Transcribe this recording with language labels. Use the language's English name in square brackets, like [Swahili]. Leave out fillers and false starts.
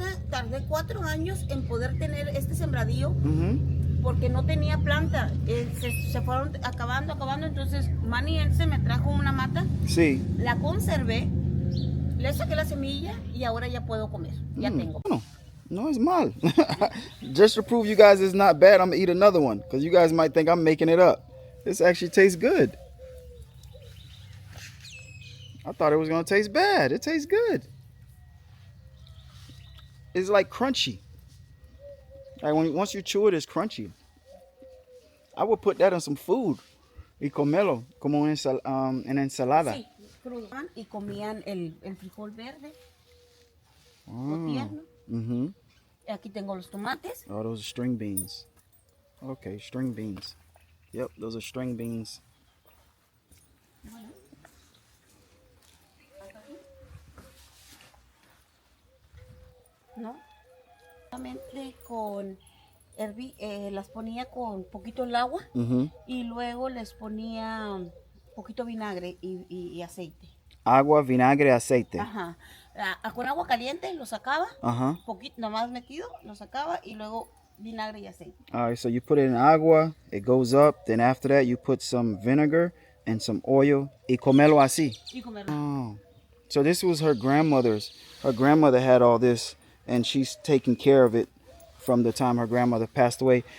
[Spanish] Tardé 4 años en poder tener este sembradío porque no tenía planta. Se fueron acabando. Entonces Manny se me trajo una mata. Sí. La conservé, le saqué la semilla y ahora ya puedo comer. Ya tengo. [English] No, it's mal. Just to prove you guys it's not bad, I'm gonna eat another one because you guys might think I'm making it up. This actually tastes good. I thought it was gonna taste bad. It tastes good. It's like crunchy. Like once you chew it, it's crunchy. I would put that on some food. [Spanish] Y comerlo como en ensalada. Sí, crudo. Y comían el frijol verde. Oh. O tierno. Mm-hmm. Aquí tengo los tomates. [English] Oh, those are string beans. Okay, string beans. Yep, those are string beans. [Spanish] ¿No? Solamente con las ponía con poquito el agua y luego les ponía poquito vinagre y aceite. Agua, vinagre, aceite. Ajá. Con agua caliente lo sacaba, Uh-huh. poquito nomás metido, lo sacaba y luego vinagre y aceite. [English] All right, so you put it in agua, it goes up. Then after that, you put some vinegar and some oil. [Spanish] Y comerlo así. Y comerlo. Oh. [English] So this was her grandmother's. Her grandmother had all this, and she's taking care of it from the time her grandmother passed away.